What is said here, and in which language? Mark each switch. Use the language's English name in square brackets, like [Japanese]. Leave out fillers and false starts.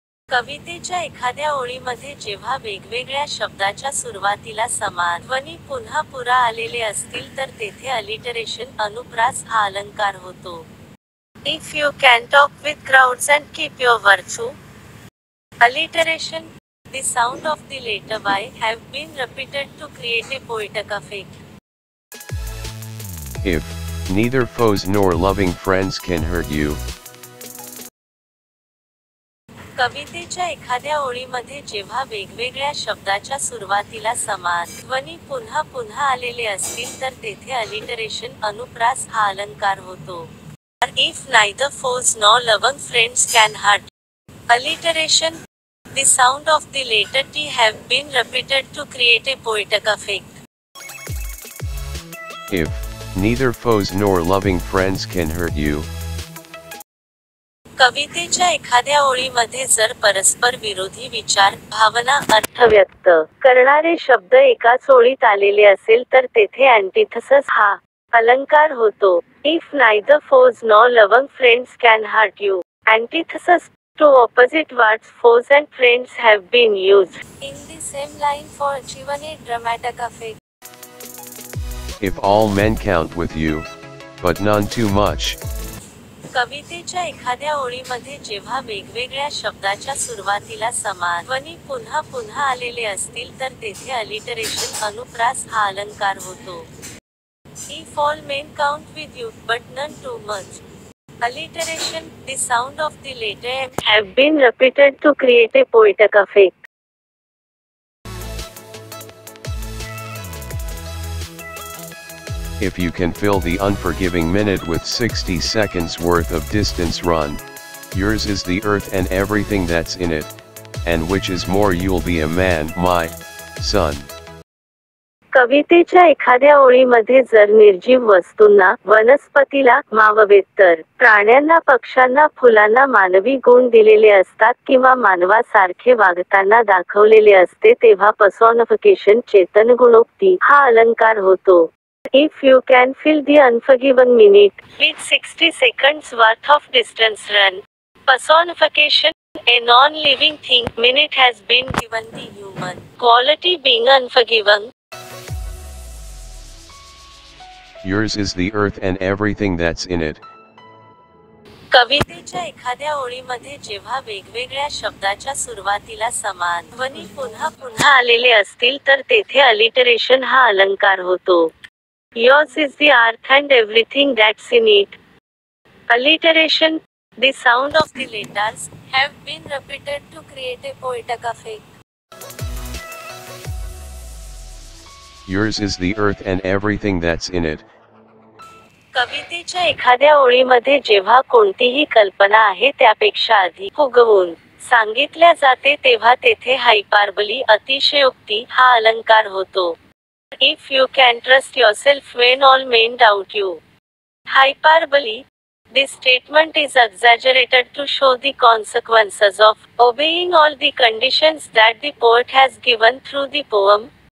[Marathi] कवितेच्या एखाद्या ओळीमध्ये जेव्हा वेगवेगळ्या शब्दाच्या सुरुवातीला समान ध्वनी पुन्हा पुरा आलेले असतील तर तेथे अलिटरेशन, अनुप्रास हा अलंकार होतो. [English] If you can talk with crowds and keep your virtue. Alliteration. The sound of the letter Y have been repeated to create a poetic effect. If neither foes nor loving friends can hurt you. [Marathi] कवितेच्या एखाद्या ओळीमध्ये जेव्हा वेगवेगळ्या शब्दाच्या सुरुवातीला समान ध्वनी पुन्हा पुन्हा आलेले असतील तर तेथे अलिटरेशन, अनुप्रास हा अलंकार होतो. [English] If neither foes nor loving friends can hurt. Alliteration. The sound of the letter T have been repeated to create a poetic effect. If neither foes nor loving friends can hurt you. [Marathi] कवितेच्या एखाद्या ओळीमध्ये जर परस्पर विरोधी विचार, भावना, अर्थ व्यक्त करणारे शब्द एकाच ओळीत आलेले असेल तर तेथे अँटिथेसिस हा अलंकार होतो. [English] If neither foes nor loving friends can hurt you. Antithesis. Two opposite words, foes and friends, have been used in the same line for achieving a dramatic effect. If all men count with you, but none too much. [Marathi] कवितेच्या एखाद्या ओळीमध्ये जेव्हा वेगवेगळ्या शब्दाच्या सुरुवातीला समान ध्वनी पुन्हा पुन्हा आलेले असतील तर तेथे अलिटरेशन, अनुप्रास हा अलंकार होतो. [English] If all men count with you, but none too much. Alliteration. The sound of the letter M have been repeated to create a poetic effect. If you can fill the unforgiving minute with 60 seconds worth of distance run, yours is the earth and everything that's in it, and which is more you'll be a man, my son. [Marathi] कवितेच्या एखाद्या ओळीमध्ये जर निर्जीव वस्तूंना, वनस्पतीला, माववेत तर प्राण्यांना, पक्ष्यांना, फुलांना मानवी गुण दिलेले असतात किंवा मानवासारखे वागताना दाखवलेले असते तेव्हा पर्सॉनिफिकेशन, चेतन गुणोक्ती हा अलंकार होतो. [English] If you can fill the unforgiven minute with 60 seconds worth of distance run. Personification. A non-living thing. Minute has been given the human quality being unforgiving. Yours is the earth and everything that's in it. [Marathi] कवितेच्या एखाद्या ओळीमध्ये जेव्हा वेगवेगळ्या शब्दाच्या सुरुवातीला समान ध्वनी पुन्हा पुन्हा आलेले असतील तर तेथे अलिटरेशन हा अलंकार होतो. [English] Yours is the earth and everything that's in it. Alliteration. The sound of the letters have been repeated to create a poetic effect. Yours is the earth and everything that's in it. [Marathi] कवितेच्या एखाद्या ओळीमध्ये जेव्हा कोणतीही कल्पना आहे त्यापेक्षा अधिक उगवून सांगितल्या जाते तेव्हा तेथे हायपार्बली, अतिशयोक्ती हा अलंकार होतो. [English] If you can trust yourself when all men doubt you. Hyperbole. This statement is exaggerated to show the consequences of obeying all the conditions that the poet has given through the poem.